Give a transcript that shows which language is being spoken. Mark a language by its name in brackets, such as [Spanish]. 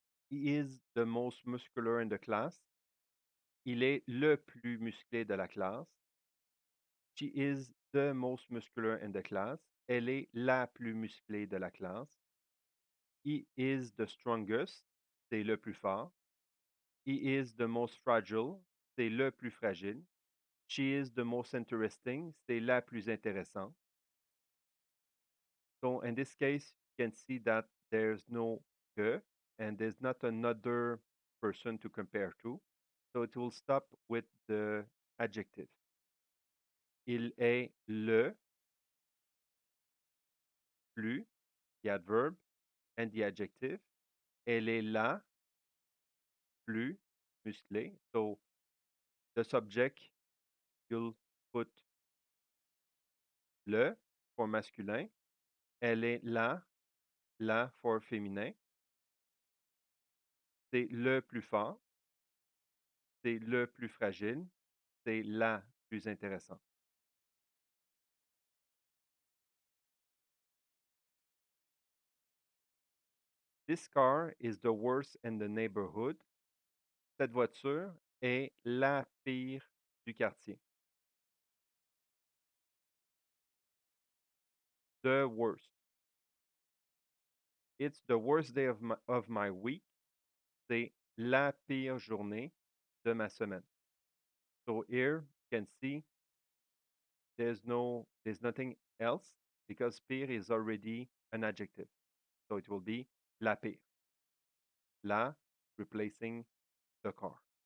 [English] He is the most muscular in the class. [French] Il est le plus musclé de la classe. [English] She is the most muscular in the class. [French] Elle est la plus musclée de la classe. [English] He is the strongest. [French] C'est le plus fort. [English] He is the most fragile. [French] C'est le plus fragile. [English] She is the most interesting. [French] C'est la plus intéressante. [English] So in this case, you can see that there's no que and there's not another person to compare to. So it will stop with the adjective. [French] Il est le plus, [English] the adverb, and the adjective. [French] Elle est la plus musclée. [English] So the subject, you'll put le for masculin. [French] Elle est la for féminin. C'est le plus fort. C'est le plus fragile. C'est la plus intéressante. [English] This car is the worst in the neighborhood. [French] Cette voiture est la pire du quartier. [English] The worst. It's the worst day of my week. [French] C'est la pire journée de ma semaine. [English] So here you can see there's nothing else because pire is already an adjective. So it will be la pire. La replacing the car.